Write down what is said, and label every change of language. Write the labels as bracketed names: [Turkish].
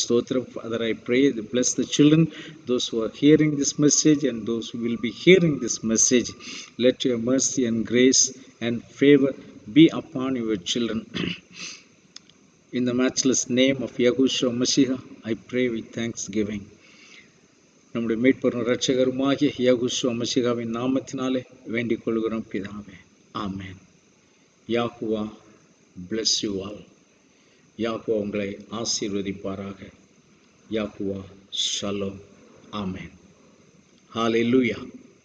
[Tamil] ஸ்தோத்திரம். [English] Father, I pray, bless the children, those who are hearing this message and those who will be hearing this message. Let your mercy and grace and favor be upon your children. In the matchless name of Yahushua Mashiach, I pray with thanksgiving. [Tamil] நம்முடைய மீட்பரும் இரட்சகருமாகிய யாகுஷுவா மஷிகாவின் நாமத்தினாலே வேண்டிக் கொள்கிறோம் பிதாவே. ஆமென். [English] யாகுவா bless you all. [Tamil] யாகுவா உங்களை ஆசீர்வதிப்பாராக. யாகுவா shalom. ஆமென். ஹalleluya.